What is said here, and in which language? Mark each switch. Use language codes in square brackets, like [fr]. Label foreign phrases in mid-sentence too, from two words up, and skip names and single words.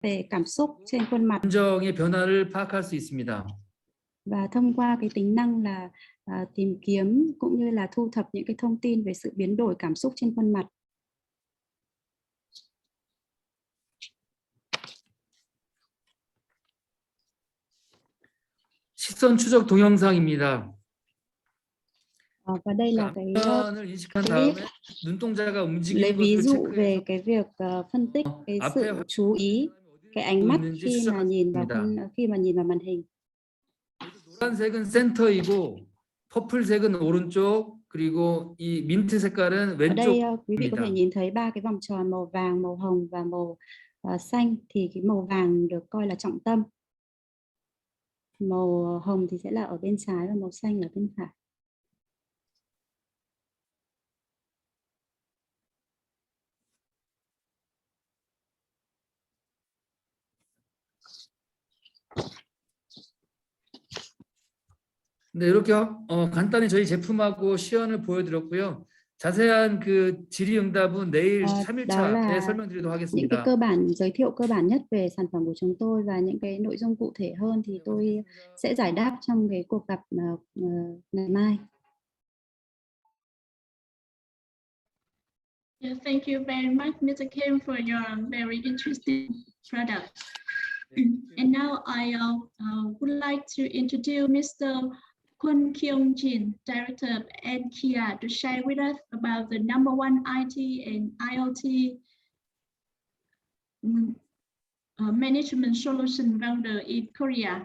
[vi] về cảm xúc trên khuôn mặt. [ko] 감정의 변화를 파악할 수 있습니다. [vi] Và thông qua cái tính năng là tìm kiếm cũng như là thu thập những cái thông tin về sự biến đổi cảm xúc trên khuôn mặt. [ko] 시선 추적 동영상입니다. [vi] Và đây là cái [ko] 감정을 인식한 다음에 눈동자가 [vi] lấy [ko] 움직이는 [vi] ví [ko] 것을 [vi] dụ về [ko] 체크해서 [vi] cái việc phân tích cái [ko] 앞에 [vi] sự chú ý, cái ánh mắt khi mà nhìn vào màn hình. [ko] 노란색은 센터이고 퍼플색은 오른쪽 그리고 이 민트 색깔은 [vi] Ở đây quý vị có thể [ko] 왼쪽입니다. [vi] nhìn thấy ba cái vòng tròn màu vàng, màu hồng và màu xanh, thì cái màu vàng được coi là trọng tâm. Màu hồng thì sẽ là ở bên trái và màu xanh là bên phải. [ko] 네, 이렇게 간단히 저희 제품하고 시연을 보여드렸고요. 자세한 그 질의응답은 내일 [vi] Đó [ko] 3일차에 [vi] là [ko] 설명드리도록 [vi] những cái [ko] 하겠습니다. [vi] giới thiệu cơ bản nhất về sản phẩm của chúng tôi, và những cái nội dung cụ thể hơn thì tôi sẽ giải đáp trong cái cuộc gặp ngày mai. [en] Yeah, thank you very much, Mr. Kim, for your very interesting product. And now I would like to introduce Mr. Kwon Kyung-jin, Director of NKIA, to share with us about the #1 IT and IoT management solution vendor in Korea.